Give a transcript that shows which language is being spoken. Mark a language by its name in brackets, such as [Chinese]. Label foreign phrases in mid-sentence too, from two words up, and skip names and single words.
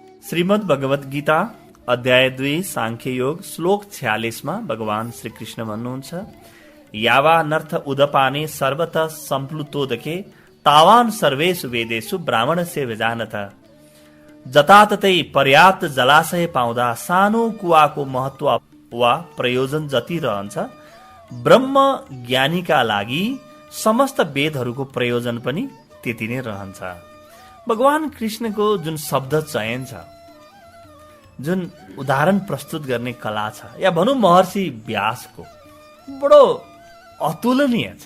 [Nepali] श्रीमद् भगवत गीता अध्याय 2 सांख्य योग श्लोक 46 मा भगवान श्री कृष्ण भन्नुहुन्छ, [Sanskrit] यावा नर्थ उदपाने सर्वत सम्प्लुतोदके तावान सर्वेषु वेदेषु ब्राह्मणस्य विजानत। [Nepali] जताततै पर्याप्त जलाशय पाउँदा सानो कुवाको महत्व वा प्रयोजन जति रहन्छ, ब्रह्म ज्ञानीका लागि समस्त वेदहरूको प्रयोजन पनि त्यति नै रहन्छ। भगवान कृष्णको जुन शब्द चयन छ, जुन उदाहरण प्रस्तुत गर्ने कला छ, या भनौँ महर्षि व्यासको बडो अतुलनीय छ।